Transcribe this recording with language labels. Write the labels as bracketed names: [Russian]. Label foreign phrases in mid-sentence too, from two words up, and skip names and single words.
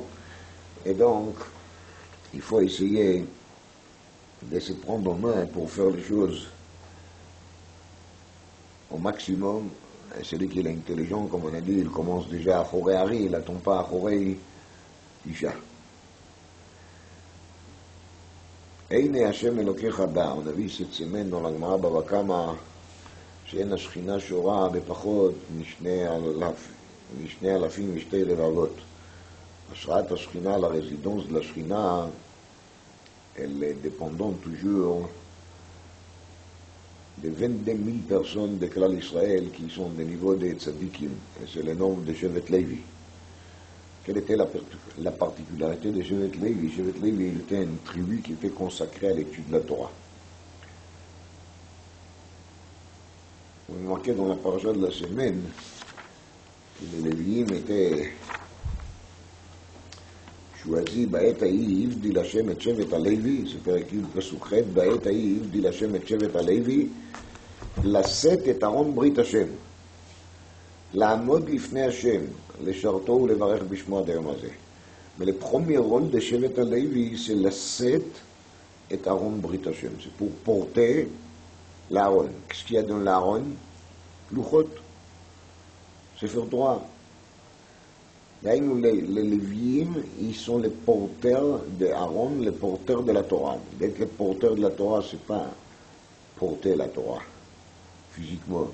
[French] Et donc, il faut essayer de se prendre en main pour faire les choses au maximum. Et celui qui est intelligent, comme on a dit, il commence déjà à Choré Hari, il n'attend pas à Choré Isha. [Hebrew] עיני השם אלוקיך בה, [French] on a vu cette semaine dans la Gemara Bava Kama, [Hebrew] שאין השכינה שורה בפחות משני אלפים ושתי רבבות. השראת השכינה, [French] la résidence de la Shekhinah, elle est dépendante toujours de 22 000 personnes de [Hebrew] כלל ישראל [French] qui sont des niveaux de tzadikim, et c'est le nombre de Shevet Levi. Quelle était la particularité de Shevet Levi? Shevet Levi était une tribu qui était consacrée à l'étude de la Torah. On a remarqué dans la paracha de la semaine que les Lévi'im étaient choisis [Hebrew] בעת ההיא הבדיל השם את שבט הלוי, זה פרק י' פסוק ח', בעת ההיא הבדיל השם את שבט הלוי לשאת את ארון ברית השם, לעמוד לפני השם, לשרתו ולברך בשמו עד היום הזה. [French] Mais le premier rôle de [Hebrew] שבט הלוי, c'est לשאת את ארון ברית השם. [French] C'est pour porter l'Aaron. Qu'est-ce qu'il y a dans l'Aaron? Luchot. Sefer Torah. Les Lévi'im, ils sont les porteurs de Aaron, les porteurs de la Torah. D'être les porteurs de la Torah, c'est pas porter la Torah physiquement.